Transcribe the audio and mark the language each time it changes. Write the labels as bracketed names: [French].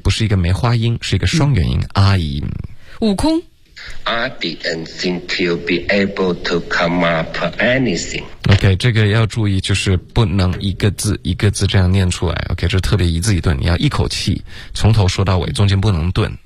[Chinese] 不是一个梅花音，是一个双元音、嗯、，I'm。悟空。 [English] I didn't think you'd be able to come up anything. [Chinese] OK， 这个要注意，就是不能一个字一个字这样念出来。OK， 这特别一字一顿，你要一口气从头说到尾，中间不能顿。